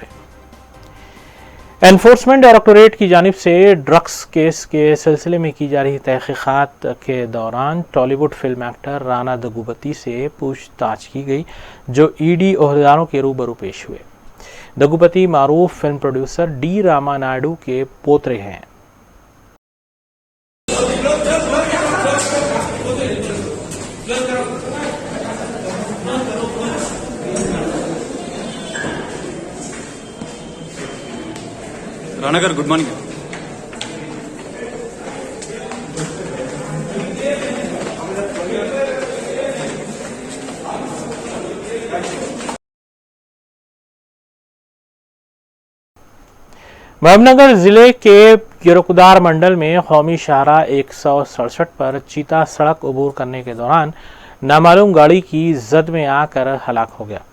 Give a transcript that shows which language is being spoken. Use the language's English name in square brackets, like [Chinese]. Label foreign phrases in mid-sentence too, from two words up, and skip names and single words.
[Urdu] انفورسمنٹ ڈائریکٹوریٹ کی جانب سے ڈرگس کیس کے سلسلے میں کی جا رہی تحقیقات کے دوران ٹالی ووڈ فلم ایکٹر رانا دگوپتی سے پوچھ تاچھ کی گئی، جو ای ڈی عہدیداروں کے روبرو پیش ہوئے۔ دگوپتی معروف فلم پروڈیوسر ڈی راما نائیڈو کے پوترے ہیں۔ [Telugu] రానా గారు [English] good morning. [Urdu] محبوب نگر ضلع کے گرکدار منڈل میں قومی شاہراہ 167 پر چیتا سڑک عبور کرنے کے دوران نامعلوم گاڑی کی زد میں آ کر ہلاک ہو گیا۔